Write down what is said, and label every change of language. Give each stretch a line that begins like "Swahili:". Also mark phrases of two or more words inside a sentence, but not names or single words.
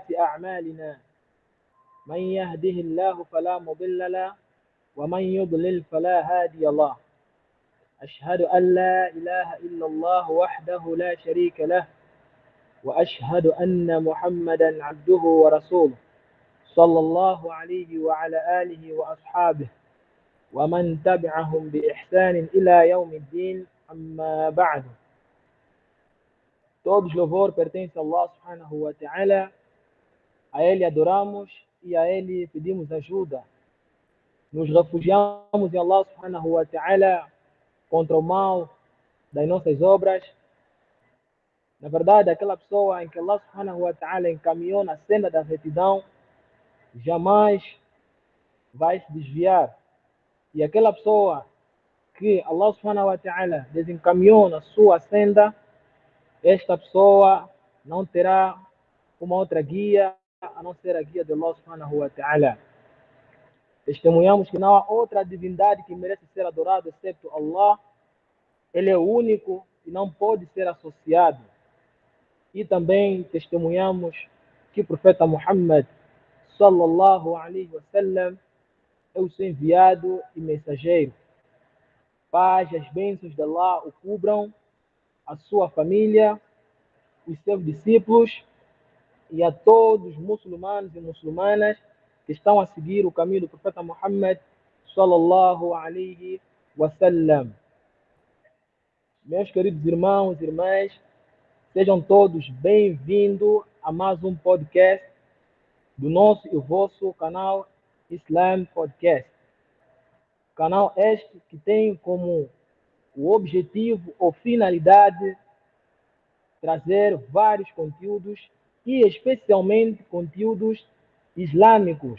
Arabic: أعمالنا من يهده الله فلا مضل له ومن يضلل فلا هادي له أشهد أن لا إله إلا الله وحده لا شريك له وأشهد أن محمدا عبده ورسوله صلى الله عليه وعلى آله وأصحابه ومن تبعهم بإحسان إلى يوم الدين أما بعد.
Portuguese: Todos louvor pertence a
Arabic: الله سبحانه وتعالى,
Portuguese: a Ele adoramos e a Ele pedimos ajuda. Nos refugiamos em
Arabic: الله سبحانه وتعالى
Portuguese: contra o mal das nossas obras. Na verdade, aquela pessoa em que
Arabic: الله سبحانه وتعالى
Portuguese: encaminhou na senda da retidão jamais vai se desviar. E aquela pessoa que
Arabic: الله سبحانه وتعالى
Portuguese: desencaminhou na sua senda, esta pessoa não terá uma outra guia a não ser a guia de
Arabic: الله سبحانه وتعالى.
Portuguese: Testemunhamos que não há outra divindade que merece ser adorada exceto Allah. Ele é o único que não pode ser associado. E também testemunhamos que o profeta Muhammad
Arabic: صلى الله عليه وسلم
Portuguese: é o seu enviado e mensageiro. Paz e as bênçãos de Allah o cubram, a sua família, os seus discípulos e a todos os muçulmanos e muçulmanas que estão a seguir o caminho do profeta Muhammad
Arabic: صلى الله عليه وسلم.
Portuguese: Meus queridos irmãos e irmãs, sejam todos bem-vindos a mais um podcast do nosso e vosso canal Islam Podcast. Canal este que tem como o objetivo ou finalidade trazer vários conteúdos e especialmente conteúdos islâmicos.